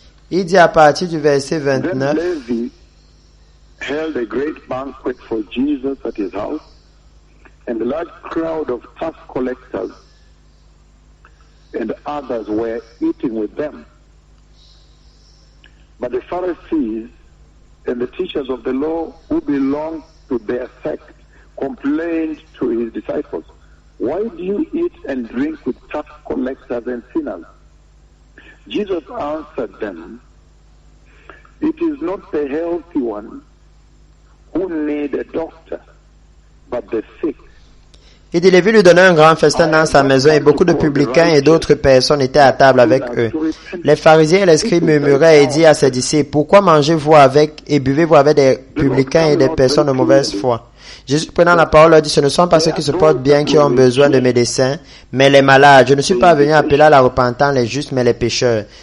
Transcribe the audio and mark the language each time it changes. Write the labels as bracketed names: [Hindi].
[French] Il dit à partir du verset 29. [English] Held a great banquet for Jesus at his house, and a large crowd of tax collectors and others were eating with them. But the Pharisees and the teachers of the law who belonged to their sect complained to his disciples, "Why do you eat and drink with tax collectors and sinners?" Jesus answered them, "It is not the healthy one who need a doctor, but the sick." [French] Il dit, Lévi lui donnait un grand festin dans sa maison et beaucoup de publicains et d'autres personnes étaient à table avec eux. Les pharisiens et les scribes murmuraient et dit à ses disciples, pourquoi mangez-vous avec et buvez-vous avec des publicains et des personnes de mauvaise foi? Jésus prenant la parole leur dit, ce ne sont pas ceux qui se portent bien qui ont besoin de médecins, mais les malades. Je ne suis pas venu appeler à la repentance les justes, mais les pécheurs.